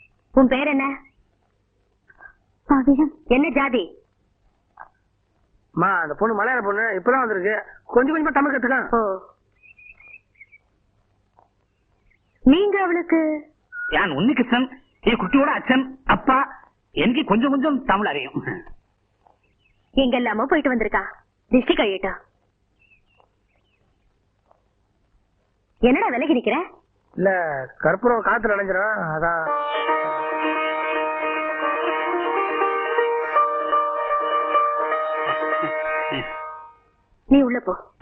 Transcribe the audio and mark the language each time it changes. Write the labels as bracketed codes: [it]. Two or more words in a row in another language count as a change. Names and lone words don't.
[ta] உன் பேர் என்ன? பவிழம். என்ன ஜாதி? அம்மா அந்த பொண்ணு மலையாள பொண்ணு இப்பதான் வந்திருக்கு, கொஞ்சம் கொஞ்சமா தமிழ் கத்துக்கலாம். ஓ, நீங்க அவளுக்கு? யான் உன்னிகிருஷ்ணன், [ml] ഈ കുട്ടിയോட അച്ഛൻ അപ്പ. [ta] എനിക്ക് கொஞ்சம் கொஞ்சம் தமிழ் அறியும். எங்கெல்லாமோ போயிட்டு வந்திருக்கா, திருஷ்டி கழியட்டா. என்னடா விலகி நிக்கிற? இல்ல கற்பூரம் காத்துல அடைஞ்சிடும் அதான். நீ உள்ள போ.